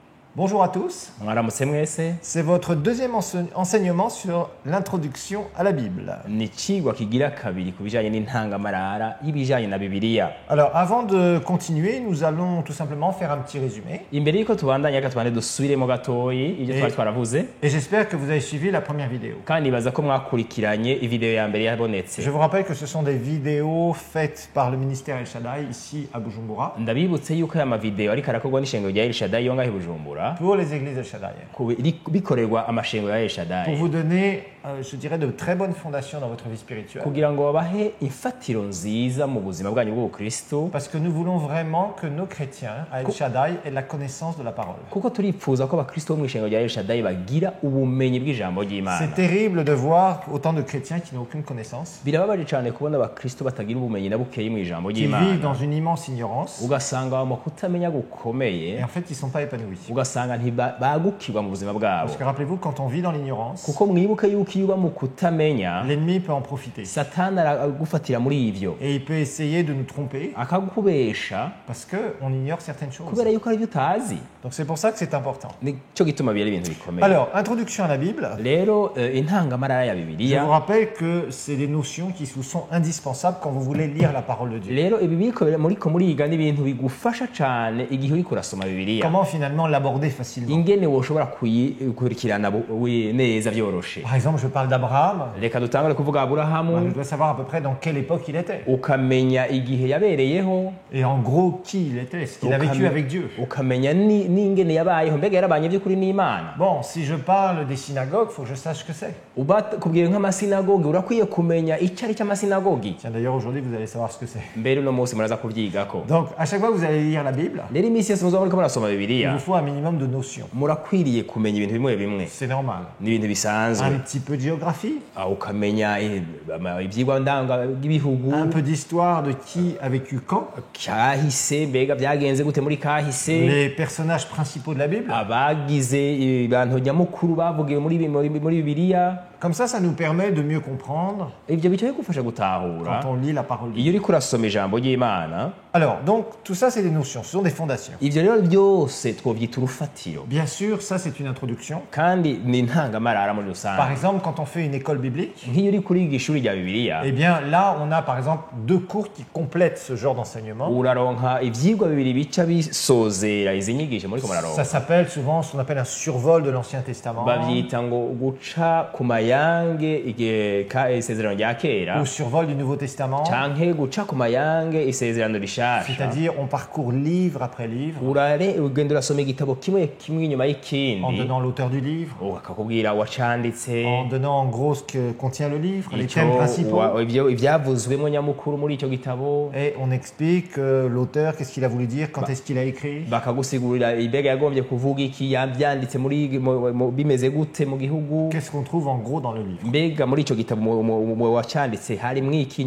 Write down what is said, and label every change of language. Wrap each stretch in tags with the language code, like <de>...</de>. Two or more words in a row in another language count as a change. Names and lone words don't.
<fr>Bonjour à tous,</fr> <rn>mwaramutse mwese</rn> <fr>c'est votre deuxième enseignement sur l'introduction à la Bible.</fr> <rn>ni icigwa kigira kabiri ku bijanye n'intangamarara y'ibijanye na Bibiliya.</rn> <fr>Alors avant de continuer, nous allons tout simplement faire un petit résumé.</fr> <rn>Imbere yuko tubandanya reka tubande dusubiremo gatoyi ibyo twari twaravuze,</rn> <fr>Et j'espère que vous avez suivi la première vidéo.</fr> <rn>kandi nibaza ko mwakurikiranye ivideo ya mbere yabonetse.</rn> <fr>Je vous rappelle que ce sont des vidéos faites par le ministère El Shaddai ici à Bujumbura</fr> <rn>Ndabibutse yuko aya mavideo ariko arakorwa n'ishengero rya El Shaddai yo ngaho i Bujumbura,</rn> <fr>pour les églises El Shaddai.</fr> <rn>bikorerwa amashengero ya El</rn> <fr>Pour Shaddai, vous donner, je dirais, de très bonnes fondations dans votre vie spirituelle.</fr> <rn>kugira ngo babahe imfatiro nziza mu buzima bwanyu bw'ubukristo,</rn> <fr>Parce que nous voulons vraiment que nos chrétiens à El Shaddai aient la connaissance de la parole.</fr> <rn>kuko turipfuza ko abakristo bo mu ishengero rya El Shaddai bagira ubumenyi bw'ijambo ry'Imana.</rn> <fr>C'est terrible de voir autant de chrétiens qui n'ont aucune connaissance,</fr> <rn>Birababaje cyane kubona abakristo batagira ubumenyi na bukeyi mu ijambo</rn> <fr>qui vivent</fr> <rn>ry'Imana,</rn> <fr>dans une immense ignorance,</fr> <rn>ugasanga mu kutamenya gukomeye,</rn> <fr>et en fait, ils ne sont pas épanouis.</fr> <rn>ugasanga ntibagukirwa mu buzima bwabo.</rn> <fr>Parce que rappelez-vous, quand on vit dans l'ignorance,</fr> <rn>Kuko mwibuke yuko iyo uba mu kutamenya,</rn> <fr>l'ennemi peut en profiter.</fr> <rn>satani aragufatira muri ivyo,</rn> <fr>Et il peut essayer de nous tromper</fr> <rn>akagukubesha</rn> <fr>parce qu'on ignore certaines choses.</fr> <rn>kubera yuko ari byo utazi.</rn> <fr>Donc c'est pour ça que c'est important.</fr> <rn>Nico gituma biri ibintu bikomeye.</rn> <fr>Alors, introduction à la Bible.</fr> <rn>Rero intangamarara ya</rn> <fr>Je</fr> <rn>Bibiliya,</rn> <fr>vous rappelle que c'est des notions qui vous sont indispensables quand vous voulez lire la parole de Dieu.</fr> <rn>rero ibi muriko muriga n'ibintu bigufasha cyane igihe uriko urasoma Bibiliya,</rn> <fr>Comment finalement l'aborder facilement.</fr> <rn>ingene woshobora kuyikurikirana neza byoroshe.</rn> <fr>Par exemple, je parle d'Abraham.</fr> <rn>Reka dutangure kuvuga Aburahamu,</rn> <fr>Je dois savoir à peu près dans quelle époque il était.</fr> <rn>ukamenya igihe yabereyeho,</rn> <fr>Et en gros, qui il était, ce qu'il a vécu avec Dieu.</fr> <rn>ukamenya n'ingene yabayeho, mbega yarabanye by'ukuri n'Imana.</rn> <fr>Bon, si je parle des synagogues, il faut que je sache ce que c'est.</fr> <rn>Kubwira nk'amasinagogi urakwiye kumenya icyo ari cy'amasinagogi.</rn> <fr>Tiens, d'ailleurs, aujourd'hui, vous allez savoir ce que c'est.</fr> <rn>Mbere uno munsi muraza kuvyigako.</rn> <fr>Donc, à chaque fois que vous allez lire la Bible,</fr> <rn>Rero iminsi yose muzaba muriko murasoma</rn> <fr>il</fr> <rn>Bibiliya,</rn> <fr>vous faut un minimum de notions.</fr> <rn>murakwiriye kumenya ibintu bimwe bimwe,</rn> <fr>C'est normal.</fr> <rn>n'ibintu bisanzwe.</rn> <fr>Un petit peu de géographie,</fr> <rn>Ukamenya ivyigwa ndanga bw'ibihugu,</rn> <fr>un peu d'histoire de qui a vécu quand,</fr> <rn>kahise, mbega byagenze gute muri kahise,</rn> <fr>les personnages principaux de la Bible.</fr> <rn>abagize abantu nyamukuru bavugiwe muri Bibiliya.</rn> <fr>Comme ça nous permet de mieux comprendre</fr> <rn>Ivyo bicaye gufasha gutahura</rn> <fr>quand on lit la parole de Dieu.</fr> <rn>iyo uriko urasoma ijambo ry'Imana.</rn> <fr>Alors, donc, tout ça, c'est des notions, ce sont des fondations.</fr> <rn>Ivyo rero byose twovyita urufatiro,</rn> <fr>Bien sûr, ça, c'est une introduction.</fr> <rn>kandi ni intangamarara muri</rn> <fr>Par</fr> <rn>rusange.</rn> <fr>exemple, quand on fait une école biblique,</fr> <rn>Nk'iyo uri kuriga ishuri rya Bibiliya,</rn> <fr>eh bien, là, on a, par exemple, 2 cours qui complètent ce genre d'enseignement.</fr> <rn>uraronka ivyigwa bibiri bica bisozera izi nyigisho muriko</rn> <fr>Ça</fr> <rn>muraronka.</rn> <fr>s'appelle souvent ce qu'on appelle un survol de l'Ancien Testament</fr> <rn>Bavyita ngo guca ku mayange isezerano rya kera,</rn> <fr>ou survol du Nouveau Testament,</fr> <rn>canke guca ku mayange isezerano rishasha.</rn> <fr>c'est-à-dire on parcourt livre après livre</fr> <rn>Ugenda urasoma igitabo kimwe kimwe inyuma</rn> <fr>en</fr> <rn>y'ikindi,</rn> <fr>donnant l'auteur du livre,</fr> <rn>akakubwira wacanditse,</rn> <fr>en donnant en gros ce que contient le livre, les</fr> <rn>ico</rn> <fr>thèmes principaux.</fr> <rn>ivyavuzwemo nyamukuru muri ico gitabo,</rn> <fr>Et on explique l'auteur, qu'est-ce qu'il a voulu dire, quand est-ce qu'il a écrit.</fr> <rn>bakagusigurira ibega yagombye kuvuga iki, yavyanditse bimeze gute mu gihugu,</rn> <fr>Qu'est-ce qu'on trouve en gros dans le livre.</fr> <rn>mbega muri ico gitabo wacanditse harimwo iki</rn>